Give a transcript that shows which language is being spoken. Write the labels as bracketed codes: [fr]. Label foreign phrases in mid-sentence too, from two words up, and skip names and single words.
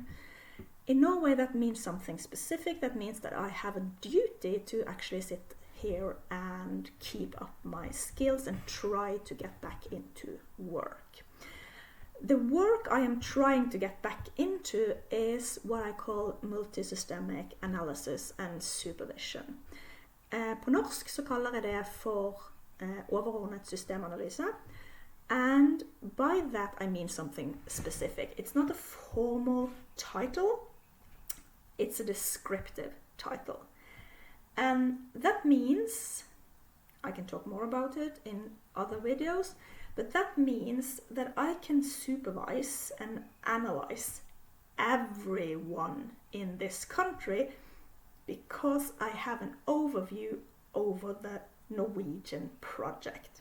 [en] In Norway that means something specific. That means that I have a duty to actually sit here and keep up my skills and try to get back into work. The work I am trying to get back into is what I call multisystemic analysis and supervision. [no] På norsk så kaller jeg det for overordnet systemanalyse, [en] and by that I mean something specific. It's not a formal title, it's a descriptive title, and that means, I can talk more about it in other videos, but that means that I can supervise and analyze everyone in this country because I have an overview over the Norwegian project.